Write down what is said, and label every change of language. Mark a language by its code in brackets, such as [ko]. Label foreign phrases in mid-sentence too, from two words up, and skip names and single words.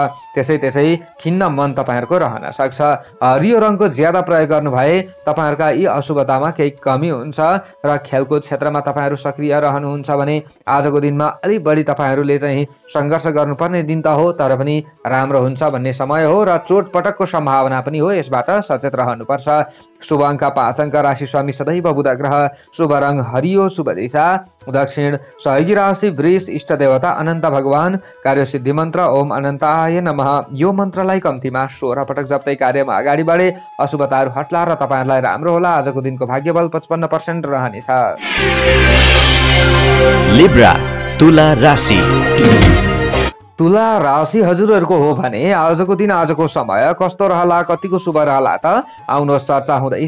[ne] त्यसै खिन्न मन तपाईहरूको रहन सक्छ। हरियो रङको ज्यादा प्रयोग गर्नु भए तपाईहरूका यी अशुभतामा केही कमी हुन्छ र खेलकुद क्षेत्रमा तपाईहरू सक्रिय रहनुहुन्छ भने आजको दिनमा अलिक बढी तपाईहरूले चाहिँ सङ्घर्ष गर्नुपर्ने दिन त हो, तर पनि राम्रो हुन्छ भन्ने समय हो र चोटपटकको सम्भावना पनि हो, यसबाट सचेत रहनुपर्छ। शुभ अङ्क 5 अङ्क, राशि स्वामी सदैव बुध ग्रह, शुभ रङ हरियो, शुभ दिशा दक्षिण, सहयोगी राशि वृष, इष्ट देवता अनन्त भगवान, कार्यसिद्धि मन्त्र [sa] ओम अनन्ताय नमः। [ne] यो मन्त्रलाई कम्तीमा 16 पटक जप्दै कार्यमा अगाडि बढे अशुभताहरू हट्ला र तपाईहरूलाई राम्रो होला। आजको दिनको भाग्यबल 55% रहनेछ। लिब्रा तुला राशि। तुला राशि हजुरहरूको हो भने आजको दिन आजको समय कस्तो रहला, कतिको शुभ रहला त आउनुहोस् चर्चा हुँदैछ।